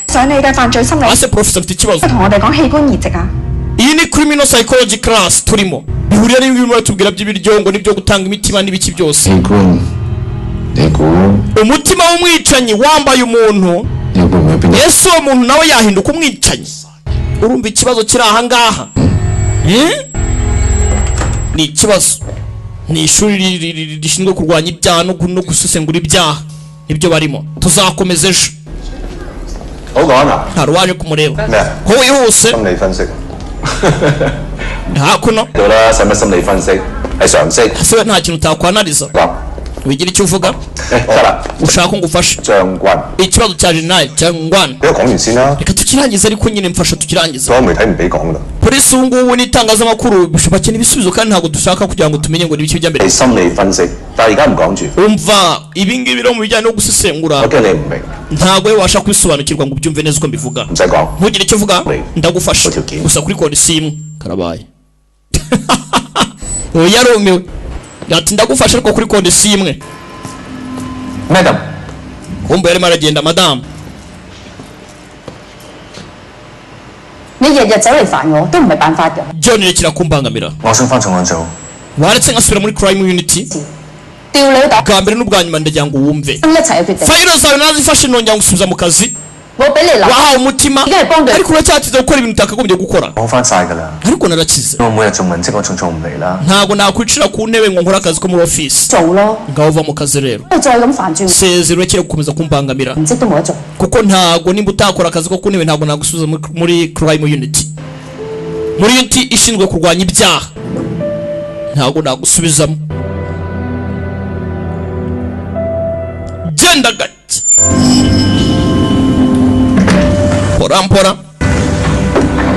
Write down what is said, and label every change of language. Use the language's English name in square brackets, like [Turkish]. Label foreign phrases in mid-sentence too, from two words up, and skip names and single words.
[Cantonese] 上你嘅犯罪心理 [Kinyarwanda] ase professor mfite ikibazo [Cantonese] 同我哋講器官移植啊！ [Kinyarwanda] iyi ni [English] criminal psychology class [Kinyarwanda] turimo bihuriye n'ibintu birimo tubwira by'ibiryo ngo nibyo gutanga imitima n'ibiki byose [Cantonese] 器官，你估 [Kinyarwanda] umutima w'umwicanyi wambaye umuntu [Cantonese] 你會唔會變得 [Kinyarwanda] ese uwo muntu nawe yahinduka umwicanyi urumva ikibazo kiri aha ngaha ni ikibazo ni ishuri rishinzwe kurwanya ibyaha no gusesengura ibyaha nibyo barimo tuzakomeza ejo [Cantonese] 好講啊？ [Kinyarwanda] hari uwaje kumureba [Cantonese] 咩啊？ [Kinyarwanda] ko wihuse [Cantonese] 心理分析 [Kinyarwanda] hakuno [Cantonese] 到啦，使乜心理分析？係常識。 [Kinyarwanda] ese we nta kintu utakwanariza [Cantonese] 講 [Kinyarwanda] wigira icyo uvuga [Cantonese] 得啦， [Kinyarwanda] ushaka ko ngufasha [Cantonese] 將軍， [Kinyarwanda] ikibazo cya jenerali cyangwa [Cantonese] 俾我講完先啦。 [Kinyarwanda] reka tukirangize ariko nyine mfasha tukirangize [Cantonese] 所有媒體唔俾講㗎。 [Kinyarwanda] polisi ubu ngubu n'itangazamakuru bakeneye ibisubizo kandi ntabwo dushaka kugira ngo tumenye ngo ni ibiki bijya mbere [Cantonese] 係心理分析，但係而家唔講住， [Kinyarwanda] umva ibi ngibi rero mu bijyanye no gusesengura [Cantonese] 我驚你唔明， [Kinyarwanda] ntabwo we wabasha kubisobanukirwa ngo ubyumve neza uko mbivuga [Cantonese] 唔使講。 [Kinyarwanda] ntugire icyo uvuga ndagufasha [English] Okay. [Kinyarwanda] gusa kuri kondisi imwe karabaye ubu yarumiwe ati ndagufasha ariko kuri kondisi imwe [Cantonese] Madam， [Kinyarwanda] kumva yarimo aragenda madamu [Cantonese] 你日日走嚟煩我，都唔係辦法㗎。 [Kinyarwanda] John rekera kumbangamira [Cantonese] 我想翻重案組。 [Kinyarwanda] waretse ngasubira muri [English] crime unity [Cantonese] 調你打 [Kinyarwanda] bwa mbere n'ubwa nyuma ndagira ngo wumve [Cantonese] 一齊去決定。 [Kinyarwanda] fayiro zawe nazifashe nongera ngusubiza mu kazi [Cantonese] 我俾你留， [Kinyarwanda] wahawe umutima [Cantonese] 而家係幫佢。 [Kinyarwanda] ariko uracyatiza gukora ibintu utakagombye gukora [Cantonese] 講翻晒㗎啦。 [Kinyarwanda] ariko narakize [Cantonese] 我每日做文職，我仲做唔嚟啦。 [Kinyarwanda] ntabwo nakwicira ku ntebe ngo nkore akazi ko muri office [Cantonese] 做咯， [Kinyarwanda] ngaho uva mu kazi rero [Cantonese] 不再咁煩住， [Kinyarwanda] sezero urekere gukomeza kumbangamira [Cantonese] 唔職都冇得做。 [Kinyarwanda] kuko ntabwo nimba utakora akazi ko ku ntebe ntabwo nagusubiza muri [English] crime unity [Kinyarwanda] muri unity ishinzwe kurwanya ibyaha ntabwo nagusubizamo genda gake mpora mpora